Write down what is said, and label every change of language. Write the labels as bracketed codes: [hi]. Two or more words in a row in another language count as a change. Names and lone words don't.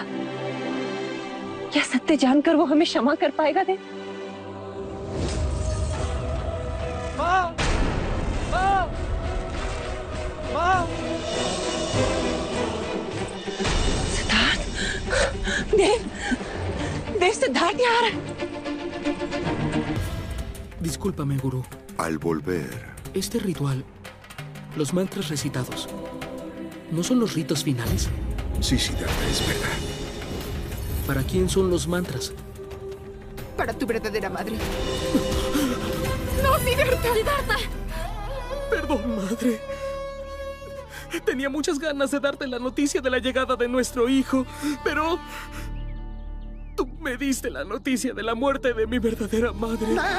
[hi] क्या सत्य जानकर वो हमें क्षमा कर पाएगा? दे माँ, माँ, माँ। सिद्धार्थ, देव, देव, सिद्धार्थ यहाँ आ रहा है। [es] Discúlpame, gurú. Al volver, Este ritual, los mantras recitados, ¿no son los ritos finales? sí, Siddhartha, es verdad. ¿Para quién son los mantras? Para tu verdadera madre. ¡No, Siddhartha! ¡Siddhartha! Perdón, madre. Tenía muchas ganas de darte la noticia de la llegada de nuestro hijo, pero tú me diste la noticia de la muerte de mi verdadera madre.